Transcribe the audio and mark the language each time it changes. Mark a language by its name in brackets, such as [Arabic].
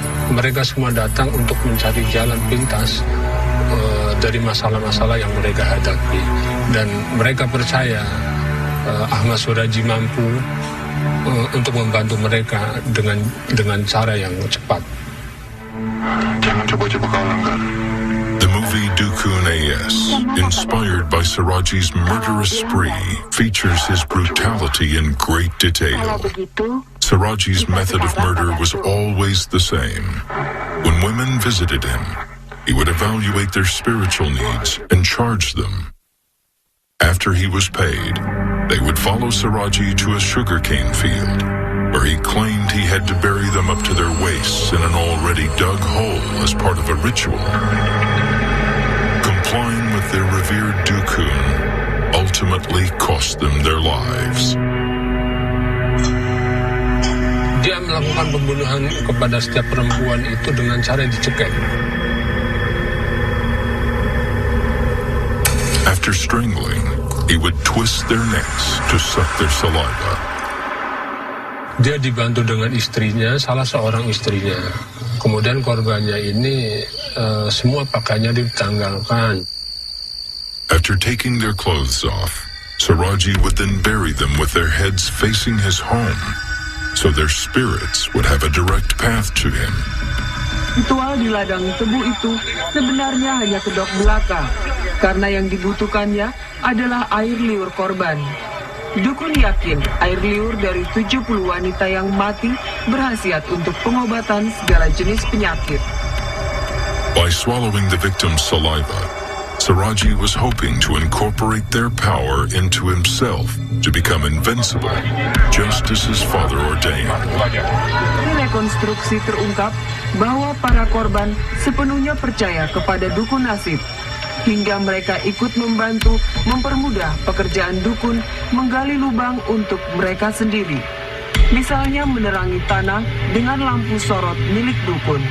[Indonesian] Mereka semua datang untuk mencari jalan pintas dari masalah-masalah yang mereka hadapi, dan mereka percaya Ahmad Suradji mampu untuk membantu mereka dengan cara yang cepat. Jangan coba-coba kau langgar. [English] The movie Dukun AS, inspired by Suradji's murderous spree, features his brutality in great detail. Suradji's method of murder was always the same. When women visited him, he would evaluate their spiritual needs and charge them. After he was paid, they would follow Suradji to a sugarcane field, where he claimed he had to bury them up to their waists in an already dug hole as part of a ritual. Complying with their revered Dukun ultimately cost them their lives. [Indonesian] Dia melakukan pembunuhan kepada setiap perempuan itu dengan cara dicekek. [English] After strangling, he would twist their necks to suck their saliva. [Indonesian] Dia dibantu dengan istrinya, salah seorang istrinya. Kemudian korbannya ini semua pakaiannya ditanggalkan. [English] After taking their clothes off, Suradji would then bury them with their heads facing his home, so their spirits would have a direct path to him. [Indonesian] Ritual di ladang tebu itu sebenarnya hanya kedok belaka, karena yang dibutuhkannya adalah air liur korban. Dukun yakin air liur dari 70 wanita yang mati berhasiat untuk pengobatan segala jenis penyakit. [English] By swallowing the victim's saliva, Suradji was hoping to incorporate their power into himself to become invincible, just as his father ordained. [Indonesian] Di rekonstruksi terungkap bahwa para korban sepenuhnya percaya kepada dukun Nasib, hingga mereka ikut membantu mempermudah pekerjaan dukun menggali lubang untuk mereka sendiri. Misalnya menerangi tanah dengan lampu sorot milik dukun.